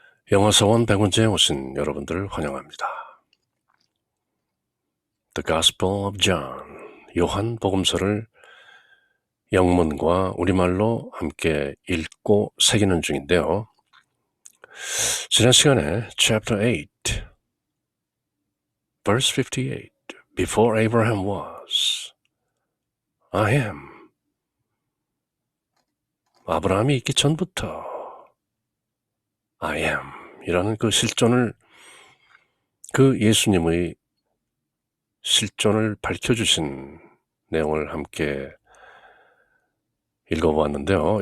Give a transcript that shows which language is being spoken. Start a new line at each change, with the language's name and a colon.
Korean: 영어 서원 100운째에 오신 여러분들을 환영합니다. The Gospel of John, 요한 복음서를 영문과 우리말로 함께 읽고 새기는 중인데요. 지난 시간에
English: Chapter 8, Verse 58, Before Abraham was, I am.
Korean: 아브라함이 있기 전부터
English: I am
Korean: 이라는 그 실존을, 그 예수님의 실존을 밝혀주신 내용을 함께 읽어보았는데요.